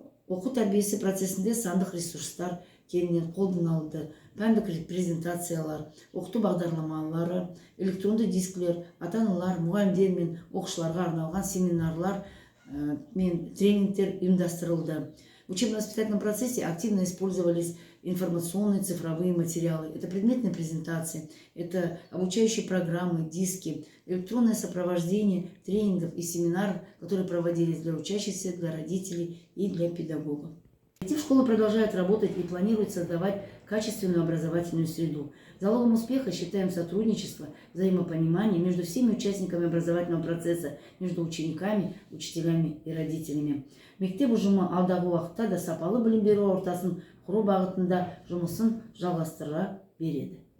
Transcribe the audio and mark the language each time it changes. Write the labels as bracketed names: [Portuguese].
[Kazakh] Оқу тәрбиесі процесінде сандық ресурстар кеңінен қолданылды. Пәндік презентациялар, оқыту бағдарламалары, электронды дискілер, ата-аналар, мұғалімдер мен оқушыларға арналған семинарлар мен тренингтер ұйымдастырылды. [Russian] В учебно-воспитательном процессе активно использовались информационные цифровые материалы. Это предметные презентации, это обучающие программы, диски, электронное сопровождение тренингов и семинаров, которые проводились для учащихся, для родителей и для педагогов. Школа продолжает работать и планирует создавать качественную образовательную среду. Залогом успеха считаем сотрудничество, взаимопонимание между всеми участниками образовательного процесса, между учениками, учителями и родителями. [Kazakh] Мектеп ұжымы алдағы уақытта да сапалы білім беру ортасын құру бағытында жұмысын жалғастыра береді.